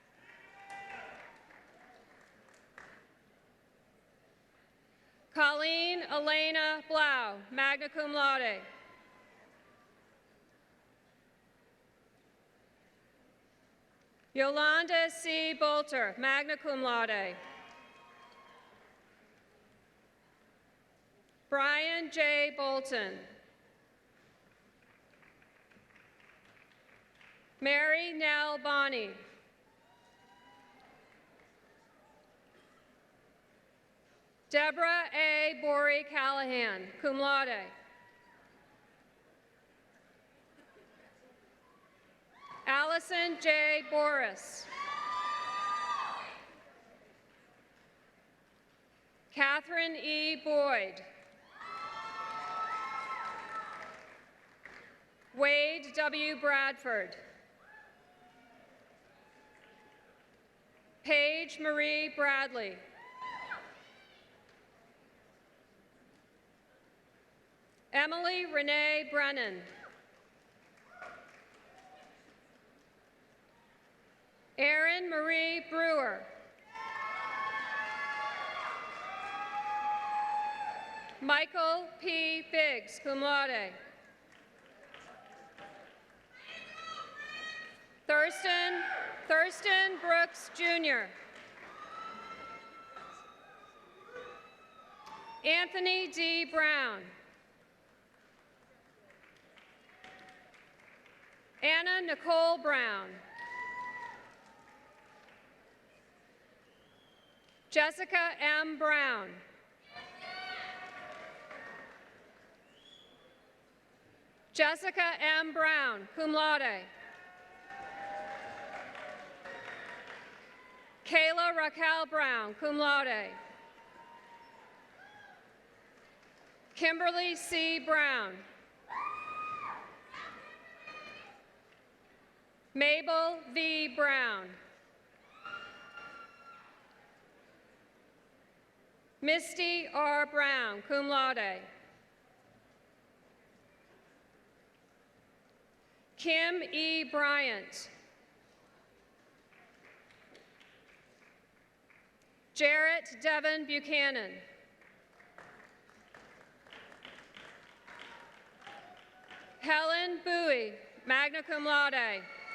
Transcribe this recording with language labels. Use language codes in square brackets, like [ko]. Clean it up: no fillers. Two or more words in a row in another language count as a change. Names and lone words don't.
[en] Colleen Elena Blau, [la] magna cum laude. [en] Yolanda C. Bolter, [la] magna cum laude. [en] Brian J. Bolton. Mary Nell Bonney. Deborah A. Borey Callahan, [la] cum laude. [en] Allison J. Boris. Catherine E. Boyd. Wade W. Bradford. Paige Marie Bradley. Emily Renee Brennan. Erin Marie Brewer. Michael P. Biggs, [la] cum laude. [en] Thurston Brooks, Jr. Anthony D. Brown. Anna Nicole Brown. Jessica M. Brown. Jessica M. Brown, [la] cum laude. [en] Kayla Raquel Brown, [la] cum laude. [en] Kimberly C. Brown. Mabel V. Brown. Misty R. Brown, [la] cum laude. [en] Kim E. Bryant. Jarrett Devon Buchanan. Helen Bowie, [la] magna cum laude.